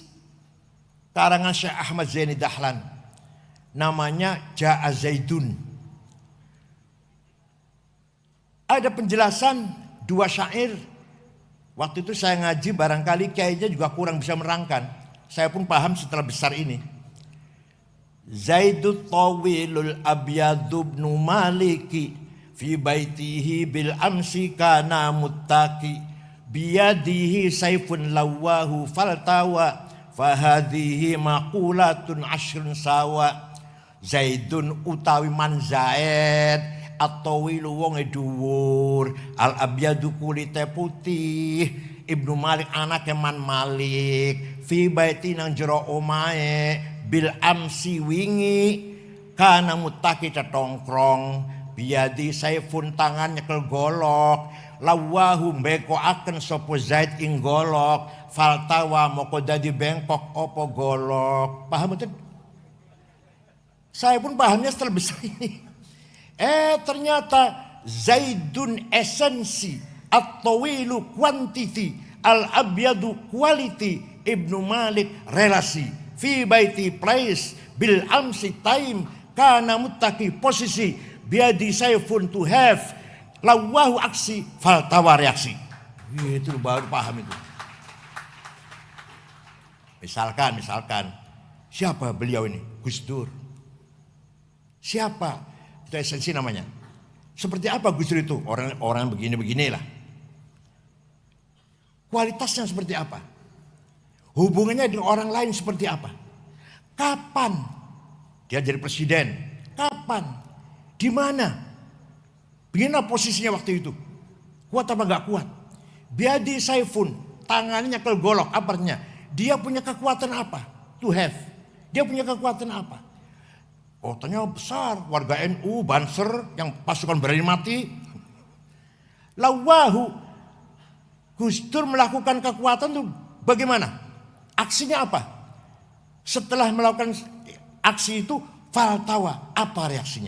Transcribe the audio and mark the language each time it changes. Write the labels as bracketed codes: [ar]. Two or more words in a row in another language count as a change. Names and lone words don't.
[id] Karangan Syekh Ahmad Zaini Dahlan. Namanya Ja'a Zaidun. Ada penjelasan 2 syair. Waktu itu saya ngaji barangkali kayaknya juga kurang bisa merangkan. Saya pun paham setelah besar ini. [ar] زيد الطويل الأبيض ابن مالك في بيته بالأمس كان متكي بيده سيف لواه فالتوى فهذه مقولات عشر سوى. [jv] Zaidun utawi man Zaid at-tawilu wonge dhuwur, al-abyadu kulite putih, Ibnu Malik anake man Malik, [ar] في بيت [jv] nang jero omahe, [ar] بالأمس [jv] wingi, [ar] كان متكي [jv] tetongkrong, [ar] بيدي سيف [jv] tangan nyekel golok, lawahu bekoaken sapa Zaid ing golok, faltawa moko dadi bengkok apa golok. [id] Paham betul? Saya pun pahamnya setelah besar ini. Ternyata Zaidun esensi, at-tawilu quantity, al-abyadu quality, Ibnu Malik relasi, [ar] في بيت [id] place, [ar] بالأمس [id] time, [ar] كان متكي [id] posisi, [ar] بيدي سيف [en] to have, [id] lawahu aksi, faltawa reaksi. Itu baru paham itu. Misalkan siapa beliau ini? Gus Dur. Siapa? Itu esensi namanya. Seperti apa Gus Dur itu? Orang begini-beginilah. Kualitasnya seperti apa? Hubungannya dengan orang lain seperti apa? Kapan dia jadi presiden? Kapan? Di mana? Bagaimana posisinya waktu itu? Kuat apa enggak kuat? [ar] بيدي سيف, [id] tangannya kelgolok, apa artinya? Dia punya kekuatan apa? [en] To have. [id] Dia punya kekuatan apa? Kotanya besar, warga NU, Banser, yang pasukan berani mati. Lawahu, Gus Dur melakukan kekuatan itu bagaimana? Aksinya apa? Setelah melakukan aksi itu, faltawa, apa reaksinya?